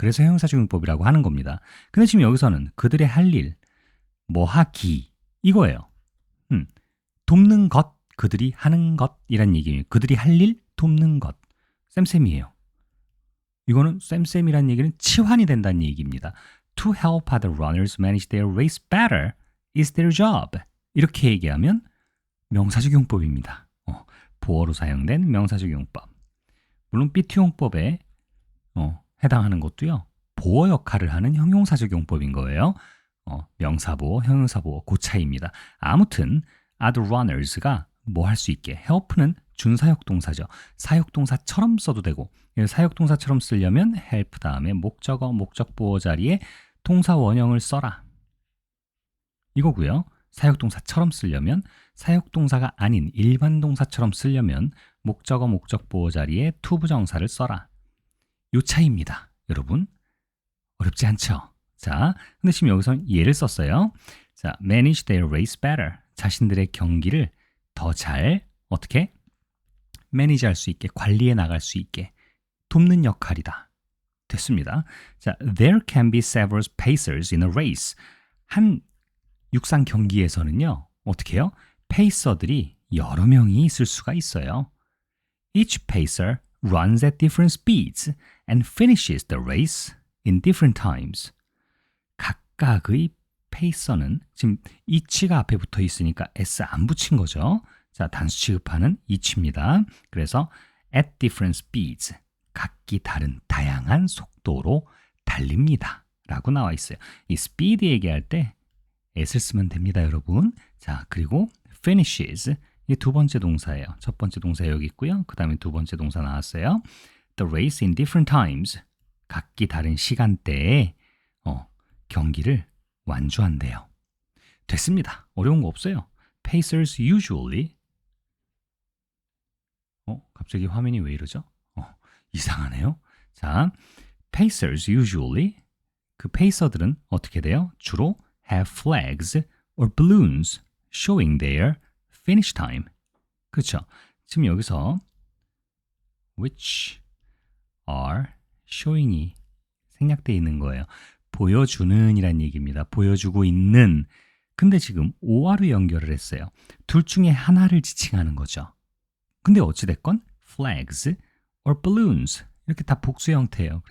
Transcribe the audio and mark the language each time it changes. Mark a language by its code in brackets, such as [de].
[ko] 그래서 형용사적 용법이라고 하는 겁니다. 근데 지금 여기서는 그들의 할 일, 뭐 하기 이거예요. 돕는 것, 그들이 하는 것이란 얘기예요. 그들이 할 일, 돕는 것. 쌤쌤이에요. 이거는 쌤쌤이란 얘기는 치환이 된다는 얘기입니다. [en] To help other runners manage their race better is their job. [ko] 이렇게 얘기하면 명사적 용법입니다. 보어로 사용된 명사적 용법. 물론 삐투용법에 해당하는 것도요. 보어 역할을 하는 형용사적 용법인 거예요. 명사보어, 형용사보어 그 차이입니다. 아무튼 [en] other runners [ko] 가 뭐 할 수 있게, help는 준사역 동사죠. 사역 동사처럼 써도 되고, 사역 동사처럼 쓰려면 help 다음에 목적어, 목적보어 자리에 동사 원형을 써라. 이거고요. 사역동사처럼 쓰려면, 사역동사가 아닌 일반 동사처럼 쓰려면 목적어, 목적보어 자리에 투부정사를 써라. 요 차이입니다. 여러분, 어렵지 않죠? 자, 근데 지금 여기서 예를 썼어요. [en] 자, manage their race better. [ko] 자신들의 경기를 더 잘 어떻게? 매니지할 수 있게, 관리해 나갈 수 있게 돕는 역할이다. 됐습니다. [en] 자, there can be several pacers in a race. [ko] 한 육상 경기에서는요, 어떻게 해요? 페이서들이 여러 명이 있을 수가 있어요. [en] Each pacer runs at different speeds and finishes the race in different times. [ko] 각각의 페이서는, 지금 each가 앞에 붙어 있으니까 s 안 붙인 거죠. 자, 단수 취급하는 each입니다. 그래서 [en] at different speeds, [ko] 각기 다른 다양한 속도로 달립니다. 라고 나와 있어요. 이 speed 얘기할 때 s를 쓰면 됩니다, 여러분. 자, 그리고 finishes, 이게 두 번째 동사예요. 첫 번째 동사 여기 있고요. 그 다음에 두 번째 동사 나왔어요. [en] The race in different times, [ko] 각기 다른 시간대에 경기를 완주한대요. 됐습니다. 어려운 거 없어요. [en] Pacers usually, [ko] 갑자기 화면이 왜 이러죠? 이상하네요. 자, [en] Pacers usually, [ko] 그 페이서들은 어떻게 돼요? 주로 [en] have flags or balloons showing their finish time. [ko] 그렇죠? 지금 여기서 [en] which are showing [ko] 이 생략되어 있는 거예요. 보여주는 이란 얘기입니다. 보여주고 있는. 근데 지금 OR로 연결을 했어요. 둘 중에 하나를 지칭하는 거죠. 근데 어찌됐건 [en] flags or balloons [ko] 이렇게 다 복수 형태예요.